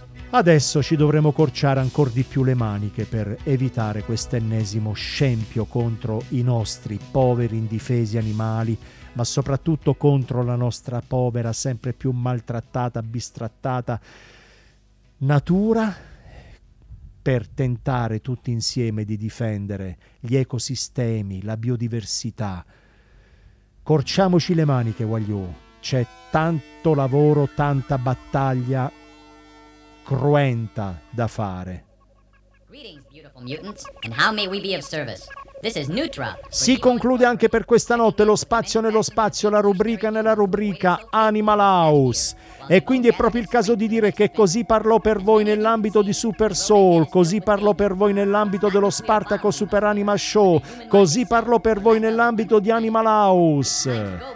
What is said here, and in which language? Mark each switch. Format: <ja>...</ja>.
<it>Adesso ci dovremo corciare ancora di più le maniche per evitare quest'ennesimo scempio contro i nostri poveri indifesi animali, ma soprattutto contro la nostra povera, sempre più maltrattata, bistrattata natura, per tentare tutti insieme di difendere gli ecosistemi, la biodiversità. Corciamoci le maniche, Wagyu. C'è tanto lavoro, tanta battaglia cruenta da fare.</it> <en>Greetings, beautiful mutants, and how may we be of service? This is Neutra.</en> <it>Si conclude anche per questa notte lo spazio nello spazio, la rubrica nella rubrica Animal House. E quindi è proprio il caso di dire che così parlò per voi nell'ambito di Super Soul, così parlò per voi nell'ambito dello Spartaco Super Anima Show, così parlò per voi nell'ambito di Animal House.</it>